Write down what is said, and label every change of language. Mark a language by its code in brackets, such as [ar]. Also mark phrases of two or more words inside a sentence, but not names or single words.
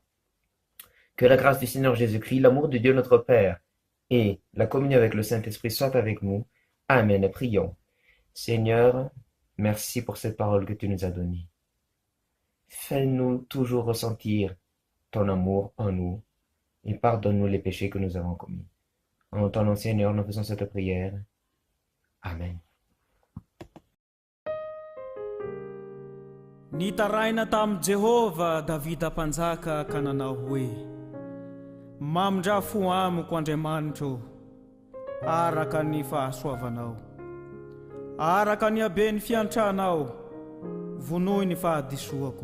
[fr] Que la grâce du Seigneur Jésus-Christ, l'amour de Dieu notre Père et la communion avec le Saint-Esprit soient avec nous. Amen. Prions. Seigneur, merci pour cette parole que tu nous as donnée. Fais-nous toujours ressentir ton amour en nous et pardonne-nous les péchés que nous avons commis. En ton nom, Seigneur, nous faisons cette prière. Amen. [mg] Nitaraina tam Jehova Davida mpanjaka ka nanao hoe mamindra-fo amiko Andriamanitro araka ny fahasoavanao, araka ny habeny fiantranao vonoy ny fahadisoako.